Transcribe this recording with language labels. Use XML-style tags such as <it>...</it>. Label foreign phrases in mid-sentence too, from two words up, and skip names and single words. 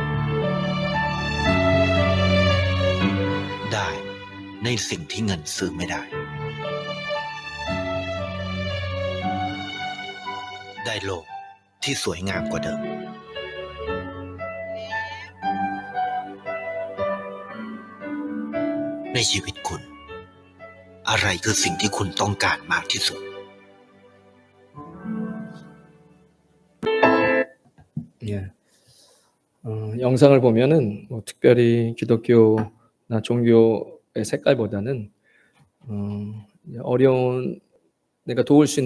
<th>ได้ในสิ่งที่เงินซื้อไม่ได้ได้โลกที่สวยงามกว่าเดิมในชีวิตคุณอะไรคือสิ่งที่คุณต้องการมากที่สุด</th> <ko>영상을 보면은 특별히 기독교나 종교의 색깔보다는 어려운 내가 도울 수</ko>